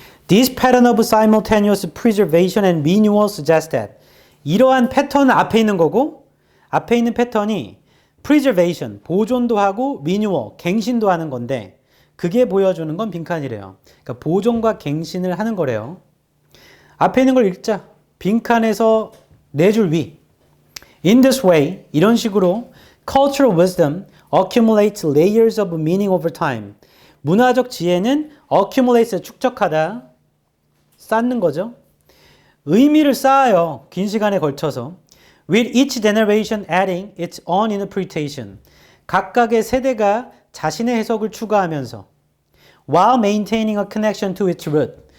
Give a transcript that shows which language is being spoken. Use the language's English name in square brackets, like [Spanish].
[English] This pattern of simultaneous preservation and renewal suggests that [Korean] 이러한 패턴은 앞에 있는 거고 앞에 있는 패턴이 preservation, 보존도 하고 renewal, 갱신도 하는 건데 그게 보여주는 건 빈칸이래요. 그러니까 보존과 갱신을 하는 거래요. 앞에 있는 걸 읽자. 빈칸에서 4줄 위. [English] In this way, [Korean] 이런 식으로 [English] cultural wisdom accumulates layers of meaning over time. [Korean] 문화적 지혜는 accumulates, 축적하다, 쌓는 거죠. 의미를 쌓아요. 긴 시간에 걸쳐서. [English] With each generation adding its own interpretation. [Korean] 각각의 세대가 자신의 해석을 추가하면서 [English] while maintaining a connection to its root.